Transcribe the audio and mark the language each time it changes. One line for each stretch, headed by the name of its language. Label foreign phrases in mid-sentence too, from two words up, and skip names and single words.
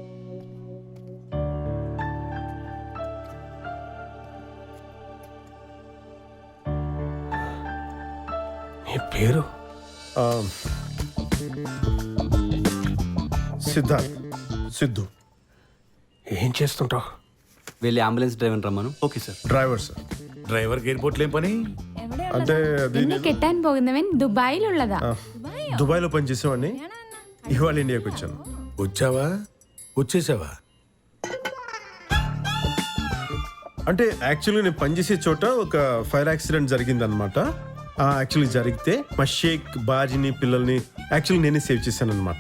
Telugu: నీ పేరు? ఆ, సిద్ధార్థ్, సిద్ధు. ఏం చేస్తుంటావు? వెళ్ళి
English: ambulance driver
Telugu: రమ్మను.
English: okay sir.
Telugu: డ్రైవర్ సార్.
Malayalam: ഡ്രൈവർക്ക് എയർപോർട്ടിൽ ഏം പണി?
Telugu: అంటే అది
Malayalam: എന്നെ കെട്ടാൻ പോകുന്നവൻ ദുബായിലുള്ളതാ.
Telugu: దుబాయ్లో పనిచేసేవాడిని, ఇవాళ ఇండియాకి వచ్చాను. వచ్చావా వచ్చేసావా? అంటే యాక్చువల్లీ నేను పనిచేసే చోట ఒక
English: fire accident
Telugu: జరిగింది అనమాట. యాక్చువల్లీ జరిగితే మా షేక్ భార్యని పిల్లల్ని యాక్చువల్లీ నేనే సేవ్ చేశాను అనమాట.